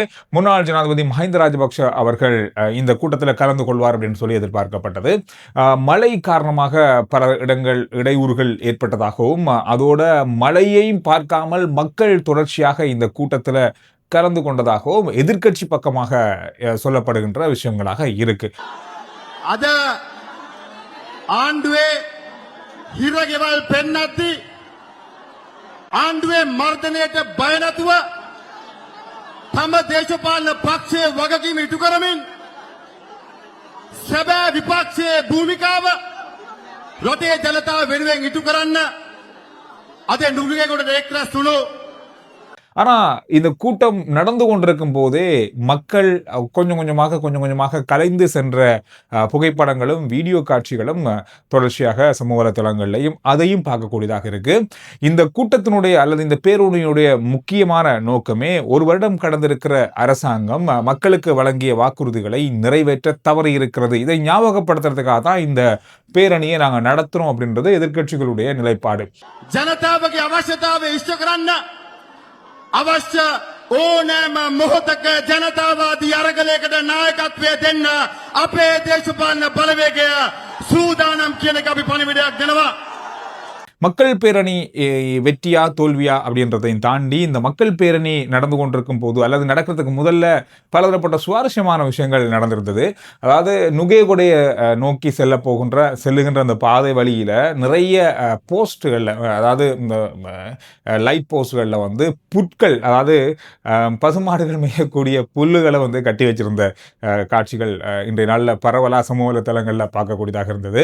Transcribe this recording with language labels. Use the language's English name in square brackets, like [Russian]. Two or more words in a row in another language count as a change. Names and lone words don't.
[Tamil] முன்னாள் ஜனாதிபதி மஹிந்த ராஜபக்ஷ அவர்கள் இந்த கூட்டத்தில் கலந்து கொள்வார் அப்படின்னு சொல்லி எதிர்பார்க்கப்பட்டது. மழை காரணமாக பல இடங்கள் இடையூறுகள் ஏற்பட்டதாகவும், அதோட மழையையும் பார்க்காமல் மக்கள் தொடர்ச்சியாக இந்த கூட்டத்தில் கலந்து கொண்டதாகவும் எதிர்க்கட்சி பக்கமாக சொல்லப்படுகின்ற விஷயங்களாக இருக்கு. [Sinhala] අද ආණ්ඩුවේ හිරගෙවල් පෙන්නද්දි ආණ්ඩුවේ මර්ධනයට බය නැතුව තම දේශපාලන පක්ෂයේ වගකීම ඉටු කරමින් සැබෑ විපක්ෂයේ භූමිකාව රටේ ජනතාව වෙනුවෙන් ඉටු කරන්න අද නුගේගොඩට එක්රැස් වුණු. [Tamil] ஆனா இந்த கூட்டம் நடந்து கொண்டிருக்கும் போதே மக்கள் கொஞ்சம் கொஞ்சமாக கலைந்து சென்ற புகைப்படங்களும் வீடியோ காட்சிகளும் தொடர்ச்சியாக சமூக வலைத்தளங்களையும் அதையும் பார்க்கக்கூடியதாக இருக்கு. இந்த கூட்டத்தினுடைய அல்லது இந்த பேரணியுடைய முக்கியமான நோக்கமே ஒரு வருடம் கடந்திருக்கிற அரசாங்கம் மக்களுக்கு வழங்கிய வாக்குறுதிகளை நிறைவேற்ற தவறி இருக்கிறது. இதை ஞாபகப்படுத்துறதுக்காக தான் இந்த பேரணியை நாங்கள் நடத்துறோம் அப்படின்றது எதிர்க்கட்சிகளுடைய நிலைப்பாடு. [Sinhala] ජනතාවගේ අවශ්‍යතාවය ඉෂ්ට කරන්න අවශ්‍ය ඕනෑම මොහොතක ජනතාවාදී අරගලයකට නායකත්වය දෙන්න අපේ දේශපාලන බලවේගය සූදානම් කියන එක අපි පණිවිඩයක් දෙනවා. [Tamil] மக்கள் பேரணி வெற்றியா தோல்வியா அப்படின்றதையும் தாண்டி இந்த மக்கள் பேரணி நடந்து கொண்டிருக்கும் போது அல்லது நடக்கிறதுக்கு முதல்ல பலதரப்பட்ட சுவாரஸ்யமான விஷயங்கள் நடந்திருந்தது. அதாவது நுகேகொடைய நோக்கி செல்லுகின்ற அந்த பாதை வழியில நிறைய போஸ்டுகளில், அதாவது இந்த [English] light posts [Tamil] வந்து புட்கள், அதாவது பசுமாடுகள் மேயக்கூடிய புல்லுகளை வந்து கட்டி வச்சிருந்த காட்சிகள் இன்றைய நாளில் பரவலாக சமூக வலைத்தளங்களில் பார்க்கக்கூடியதாக இருந்தது.